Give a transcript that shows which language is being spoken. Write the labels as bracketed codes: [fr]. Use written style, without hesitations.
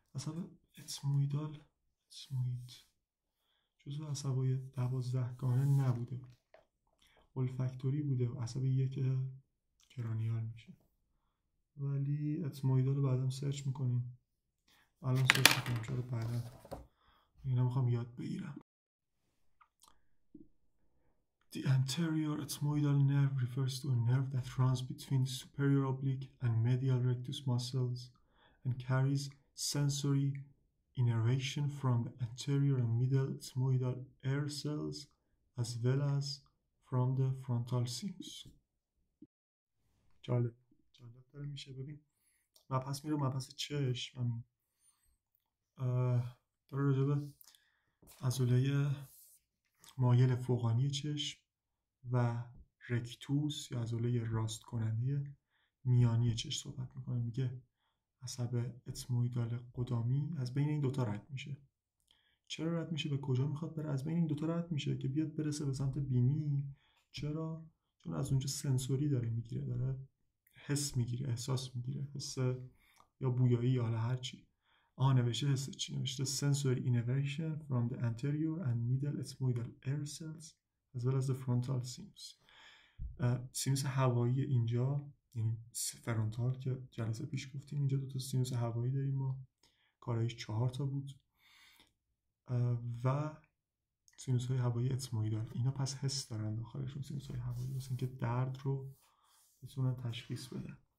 [fa] عصب اتموئید جزو عصبای 12 گانه نبوده، اولفاکتوری بوده و عصب 1 کرانیال میشه، ولی اتموئیدال رو بعدم سرچ میکنیم. الان سرچ میکنیم چرا بعدا اینا میخوام یاد بگیرم. [en] The anterior ethmoidal nerve refers to a nerve that runs between the superior oblique and medial rectus muscles and carries sensory innervation from the anterior and middle ethmoidal air cells as well as from the frontal sinus. [fa] جالب داره میشه. ببین مبحث میره مبحث چشم، همین داره راجع به عضله مایل فوقانی چشم و رکتوس یا عضله راست کننده میانی چشم صحبت میکنه. میگه عصب اتمویدال قدامی از بین این دوتا رد میشه. چرا رد میشه؟ به کجا میخواد بره؟ از بین این دوتا رد میشه که بیاد برسه به سمت بینی. چرا؟ چون از اونجا سنسوری داره میگیره، داره حس میگیره، احساس میگیره، حس یا بویایی یا حالا هر چی. نوشته حس چی؟ نوشته [en] sensory innervation from the anterior and middle ethmoidal air cells as well as the frontal sinus. [fa] سینوس هوایی اینجا، یعنی فرونتال که جلسه پیش گفتیم، اینجا دو تا سینوس هوایی داریم ما، کارایش 4 تا بود، و سینوس های هوایی اتمویدال. اینا پس حس دارن داخلشون، سینوس های هوایی، واسه اینکه درد رو بتونن تشخیص بدن.